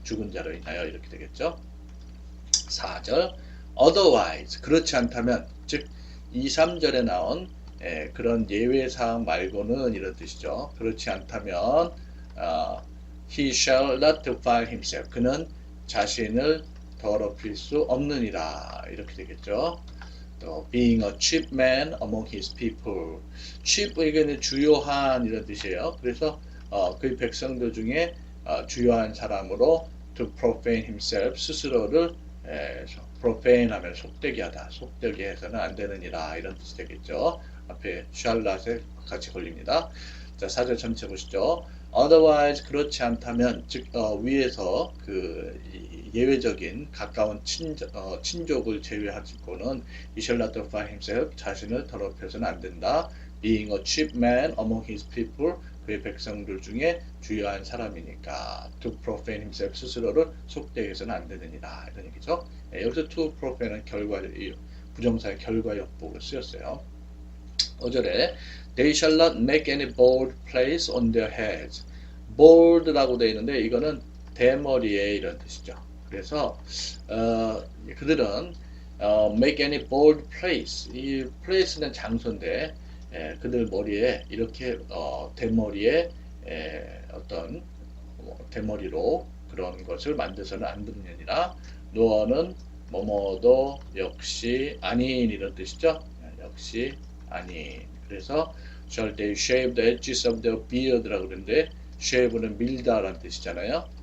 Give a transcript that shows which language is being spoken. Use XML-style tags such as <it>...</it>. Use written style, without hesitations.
<ko>죽은 자로 인하여 이렇게 되겠죠. 4절 otherwise 그렇지 않다면 즉 2, 3절에 나온 그런 예외사항 말고는 이런 뜻이죠. 그렇지 않다면</ko> <en>he shall not defile himself</en> <ko>그는 자신을 더럽힐 수 없느니라 이렇게 되겠죠.</ko> <en>또 being a chief man among his people chief</en> <ko>이게는 주요한 이런 뜻이에요. 그래서 그 백성들 중에 주요한 사람으로</ko> <en>to profane himself</en> <ko>스스로를 profane 하면 속되게 하다 속되게 해서는 안 되느니라 이런 뜻이 되겠죠. 앞에 shallat에 같이 걸립니다. 자 4절 전체 보시죠. otherwise 그렇지 않다면 즉 위에서 그 예외적인 가까운 친족을 제외하고는</ko> <en>he shall not defile himself</en> <ko>자신을 더럽혀서는 안 된다.</ko> <en>being a chief man among his people</en> <ko>그의 백성들 중에 주요한 사람이니까</ko> <en>to profane himself</en> <ko>스스로를 속되게 해서는 안 되느니라 이런 얘기죠. 여기서 to profane은 부정사의 결과역복으로 쓰였어요.</ko> <en>5절에 they shall not make any bald place on their heads bald라고</en> <ko>되어 있는데 이거는 대머리에 이런 뜻이죠. 그래서 그들은</ko> <en>make any bald place</en> <ko>이 place는 장소인데 그들 머리에 이렇게 대머리에 어떤 대머리로 그런 것을 만들어서는 안 되느니라 노어는 뭐뭐도 역시 아닌 이런 뜻이죠. 역시 아닌 그래서</ko> <en>shall they shave the edges of their beard</en> <ko>라고 그러는데 shave는 밀다라는 뜻이잖아요.</ko>